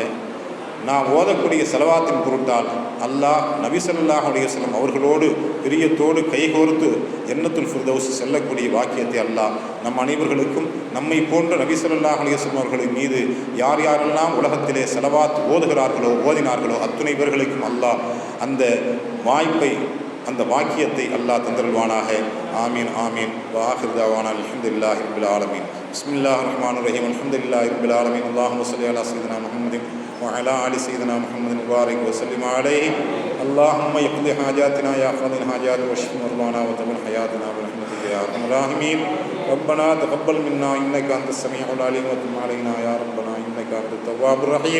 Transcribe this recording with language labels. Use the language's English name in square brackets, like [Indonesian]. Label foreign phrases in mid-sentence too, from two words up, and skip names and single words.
[Tamil] நாம் ஓதக்கூடிய ஸலவாத்தின் பொருட்டால் அல்லாஹ் நபி [Arabic] صلى الله عليه وسلم [Tamil] அவர்களோடு பிரியத்தோடு கைகோர்த்து ஜன்னத்துல் ஃபிர்தௌஸ் செல்லக்கூடிய வாக்கியத்தை அல்லாஹ் நம் அனைவர்களுக்கும், நம்மை போன்ற நபி [Arabic] صلى الله عليه وسلم [Tamil] அவர்களின் மீது யார் யாரெல்லாம் உலகத்திலே ஸலவாத் ஓதுகிறார்களோ ஓதினார்களோ அத்துணை பேர்களுக்கும் அல்லாஹ் அந்த வாய்ப்பை, அந்த வாக்கியத்தை அல்லாஹ் தந்தருள்வானாக. [Arabic] آمين آمين. وآخر دعوانا الحمد لله رب العالمين. بسم الله الرحمن الرحيم الحمد لله رب العالمين اللهم صل على سيدنا محمد وعلى آل سيدنا محمد مبارك وسلم عليه. اللهم يقض حاجاتنا يا قاضي الحاجات واشف مرضانا وتمن حياتنا برحمتك يا ارحم الراحمين. ربنا تقبل منا انك انت السميع العليم وتب علينا يا ربنا انك انت التواب الرحيم.